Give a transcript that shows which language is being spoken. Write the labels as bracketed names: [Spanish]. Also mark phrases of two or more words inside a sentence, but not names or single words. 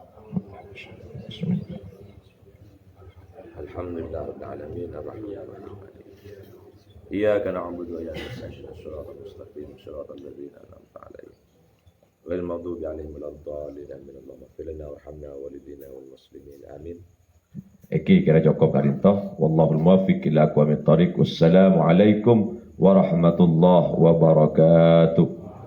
[Arabic] الحمد لله رب العالمين الرحمن الرحيم إياك نعبد وإياك نستعين الصراط المستقيم صراط الذين أنعمت عليهم غير المغضوب عليهم ولا الضالين آمين. اللهم اغفر لنا وارحمنا ووالدينا والمسلمين آمين. [Javanese] Iki kira cukup karinto. [Arabic] والله الموفق إلى أقوم الطريق. والسلام عليكم ورحمة الله وبركاته.